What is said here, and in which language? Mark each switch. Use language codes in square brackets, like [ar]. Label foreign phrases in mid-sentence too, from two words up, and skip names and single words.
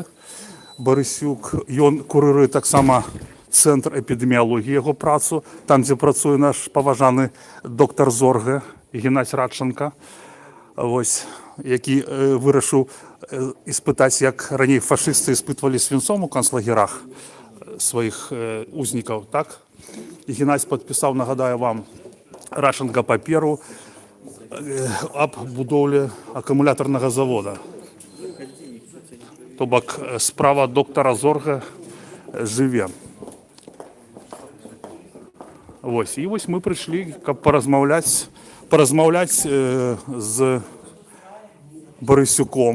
[be] Барысюк, ён курыруе таксама цэнтр эпідэміялогіі, яго працу, там, дзе працуе наш паважаны доктар Зорга Геннадзь Радченко, вось, які вырашыў іспытаць, як раней фашысты іспытвалі свінцом у канцлагерах сваіх узнікаў, так? І Геннадзь падпісаў, нагадаю вам, Радченко паперу об будоўлі акумулятарнага завода. То бок справа доктара Зорга жыве. Вось, і вось мы прыйшлі, каб паразмаўляць з Барысюком.